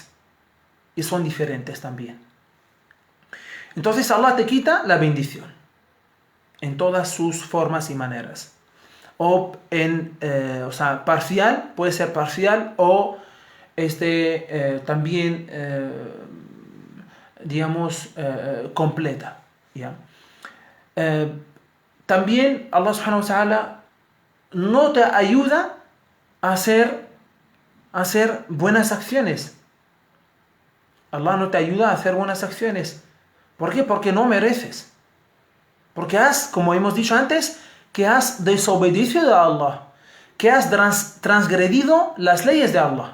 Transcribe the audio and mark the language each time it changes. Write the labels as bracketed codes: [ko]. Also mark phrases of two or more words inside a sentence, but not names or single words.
[es] Y son diferentes también. Entonces Allah te quita la bendición en todas sus formas y maneras. O parcial, puede ser parcial o también, digamos, completa. ¿Ya? También Allah [ar] سبحانه وتعالى [es] no te ayuda a hacer buenas acciones. Allah no te ayuda a hacer buenas acciones. ¿Por qué? Porque no mereces. Porque como hemos dicho antes, que has desobedecido a Allah, que has transgredido las leyes de Allah.